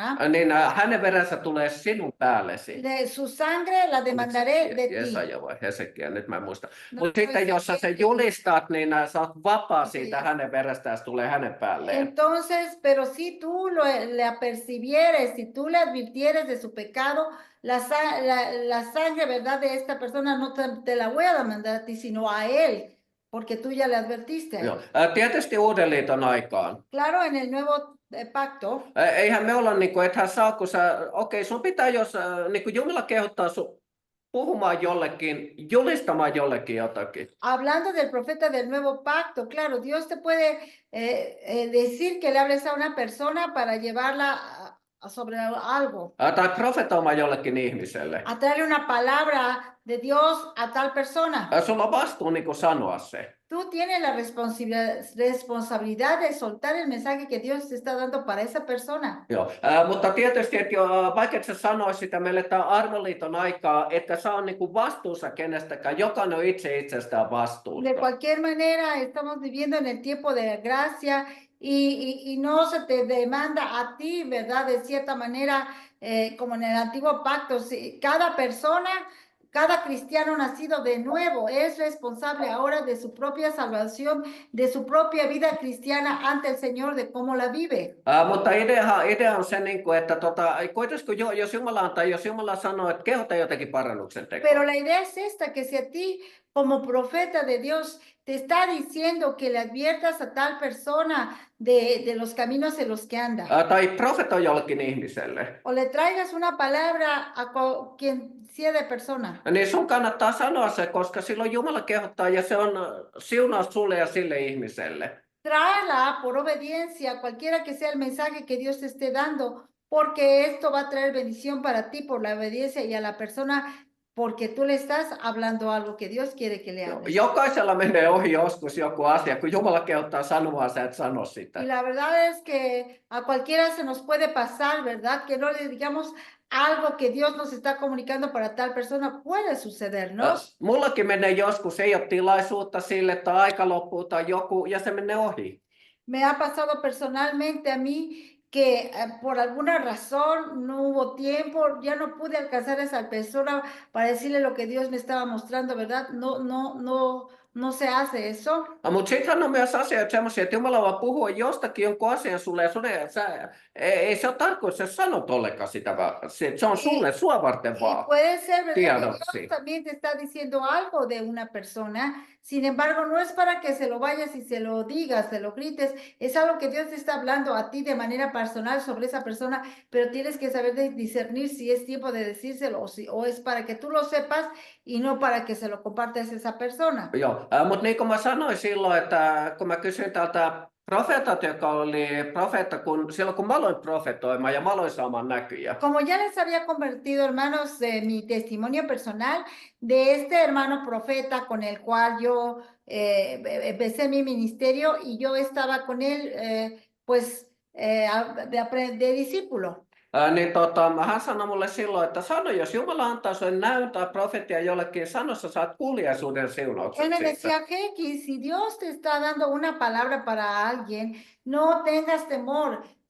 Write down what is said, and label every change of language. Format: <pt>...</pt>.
<fi>Niin hänen verensä tulee sinun päällesi.</fi> <es>De su sangre la demandaré de ti.</es> <fi>Jesaja vai Hesekiel, nyt mä en muista. Mutta sitten jos sä sen julistat, niin sä oot vapaa siitä hänen verestään, se tulee hänen päälleen.</fi> <es>Entonces, pero si tú le apercibieres, si tú le advirtieres de su pecado, la sangre, ¿verdad? De esta persona no te la voy a demandar a ti, sino a él. Porque tú ya le advertiste.</es> <fi>Joo. Tietysti Uuden liiton aikaan.</fi> <es>Claro, en el Nuevo Pacto.</es> <fi>Eihän me olla niin kuin, ethän saa, kun sun pitää, jos niin kuin Jumala kehottaa sun puhumaan jollekin, julistamaan jollekin jotakin.</fi> <es>Hablando del profeta del Nuevo Pacto, claro, Dios te puede decir que le hables a una persona para llevarla sobre algo.</es> <fi>Tai profetoimaan jollekin ihmiselle.</fi> <es>A traerle una palabra de Dios a tal persona.</es> <fi>Sulla on vastuu niin kuin sanoa se.</fi> <es>Tú tienes la responsabilidad de soltar el mensaje que Dios te está dando para esa persona.</es> <fi>Joo, mutta tietysti, että vaikka et sä sanois sitä, meille tämä armoliiton aikaa, että sä on niin kuin vastuussa kenestäkään, jokainen on itse itsestään vastuussa.</fi> <es>De cualquier manera, estamos viviendo en el tiempo de gracia y no se te demanda a ti, ¿verdad? De cierta manera, como en el antiguo pacto, cada persona, cada cristiano nacido de nuevo es responsable ahora de su propia salvación, de su propia vida cristiana ante el Señor, de cómo la vive.</es> <fi>Mutta idea on se, niin kuin, että kuitenkin jos Jumala antaa, jos Jumala sanoo, että kehota jotenkin parannuksen</fi> <es>Pero</es> <fi>tekoon.</fi> <es>la idea es esta, que si a ti como profeta de Dios te está diciendo que le adviertas a tal persona de los caminos en los que anda,</es> <fi>Tai profetoi jollekin ihmiselle,</fi> <es>o le traigas una palabra a quien sea de persona,</es> <fi>niin sun kannattaa sanoa se, koska silloin Jumala kehottaa ja se on siunaus sulle ja sille ihmiselle.</fi> <es>tráela por obediencia, cualquiera que sea el mensaje que Dios te esté dando, porque esto va a traer bendición para ti por la obediencia y a la persona, porque tú le estás hablando algo que Dios quiere que le hables.</es> <fi>Jokaisella menee ohi joskus joku asia, kun Jumala kehottaa sanomaan, sä et sano</fi> <es>Y</es> <fi>sitä.</fi> <es>la verdad es que a cualquiera se nos puede pasar, ¿verdad? Que no le digamos algo que Dios nos está comunicando para tal persona, puede suceder, ¿no?</es> <fi>Mullakin menee joskus, ei ole tilaisuutta sille tai aika loppuu tai joku, ja se menee ohi.</fi> <es>Me ha pasado personalmente a mí que por alguna razón no hubo tiempo, ya no pude alcanzar a esa persona para decirle lo que Dios me estaba mostrando, ¿verdad? No se hace eso.</es> <fi>Mutta sittenhän on myös asioita semmoisia, että Jumala vaan puhuu jostakin jonkun asian sulle, ja ei se ole tarkoitus, että sanot ollenkaan sitä, vaan se on sulle, sua varten</fi> <es>Y</es> <fi>vaan.</fi> <es>puede ser, ¿verdad? Que</es> <fi>Tiedoksi.</fi> <es>Dios también te está diciendo algo de una persona, sin embargo, no es para que se lo vayas y se lo digas, se lo grites, es algo que Dios te está hablando a ti de manera personal sobre esa persona, pero tienes que saber discernir si es tiempo de decírselo o es para que tú lo sepas y no para que se lo compartas a esa persona.</es> <fi>Joo, mutta niin kuin mä sanoin silloin, että kun mä kysyin tältä profeetat, joka oli profeetta, silloin kun mä aloin profetoimaan ja mä aloin saamaan näkyjä.</fi> <es>Como ya les había compartido, hermanos, mi testimonio personal de este hermano profeta con el cual yo empecé mi ministerio y yo estaba con él, pues, de discípulo.</es> <fi>Niin hän sanoi mulle silloin, että sano, jos Jumala antaa sulle näyn tai profetia jollekin, sano, sä saat kuuliaisuuden siunaukset</fi> <es>Él me</es> <fi>siitä.</fi> <es>decía, Heikki, si Dios te está dando una palabra para alguien, no tengas temor.</es>